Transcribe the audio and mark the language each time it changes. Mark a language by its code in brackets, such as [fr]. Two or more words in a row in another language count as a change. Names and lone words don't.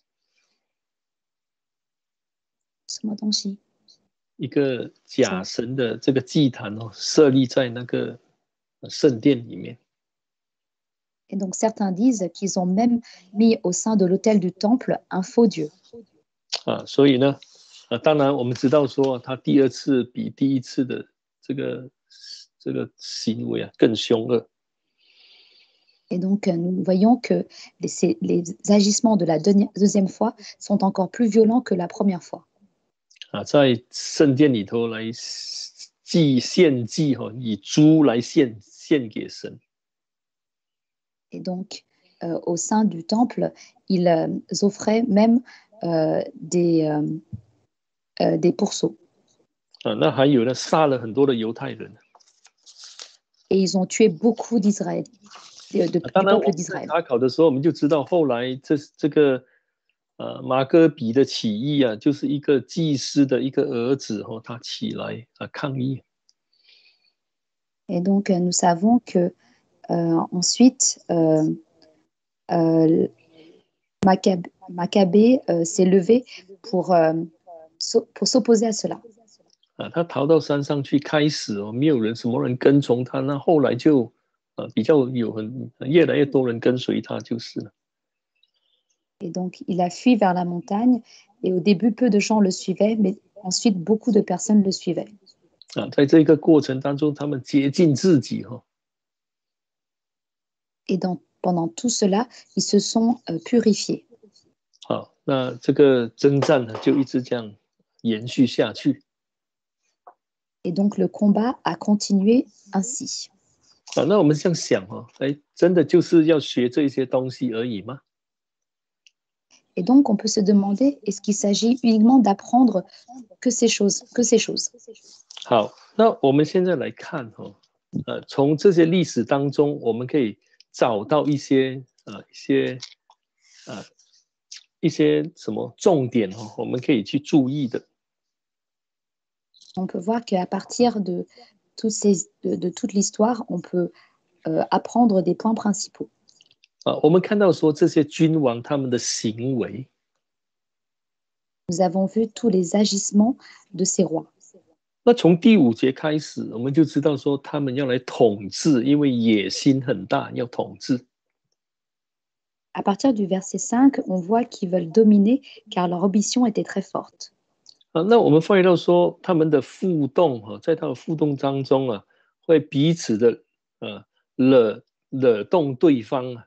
[zh] 什么东西？一个假神的这个祭坛设立在那个圣殿里面。 [fr] Et donc certains disent qu'ils ont même mis au sein de l'autel du temple un faux dieu. [zh] 所以呢，当然我们知道说他第二次比第一次的这个行为更凶恶。 [fr] Et donc, nous voyons que les agissements de la deuxième fois sont encore plus violents que la première fois. [zh] 在圣殿里头来献祭以猪来献给神。 [fr] Et donc, au sein du temple, ils offraient même des pourceaux. [zh] 那还有呢，杀了很多的犹太人。 [fr] Et ils ont tué beaucoup d'Israël, du peuple d'Israël. [zh] 查考的时候，我们就知道后来这个马哥比的起义就是一个祭司的一个儿子他起来抗议。 [fr] Et donc, nous savons que ensuite, Maccabée s'est levé pour s'opposer à cela. [zh] 他逃到山上去，开始没有什么人跟从他，那后来就比较越来越多人跟随他就是了。 [fr] Et donc, il a fui vers la montagne. Et au début, peu de gens le suivaient, mais ensuite, beaucoup de personnes le suivaient. [zh] 在这个过程当中，他们洁净自己 [fr] Et pendant tout cela, ils se sont purifiés. [zh] 好，那这个征战呢，就一直这样延续下去。 [fr] Et donc, le combat a continué ainsi. [zh] 那我们这样想真的就是要学这些东西而已吗？ [fr] Et donc, on peut se demander, est-ce qu'il s'agit uniquement d'apprendre que ces choses? [zh] 好，那我们现在来看从这些历史当中，我们可以找到一些什么重点我们可以去注意的。 [fr] On peut voir qu'à partir de toute l'histoire, on peut apprendre des points principaux. [zh] 我们看到说这些君王他们的行为， [fr] Nous avons vu tous les agissements de ces rois. [zh] 那从第5节开始，我们就知道说他们要来统治，因为野心很大，要统治。 [fr] À partir du verset 5, on voit qu'ils veulent dominer car leur ambition était très forte. [zh] 那我们发现到说他们的互动在他的互动当中会彼此的惹动对方。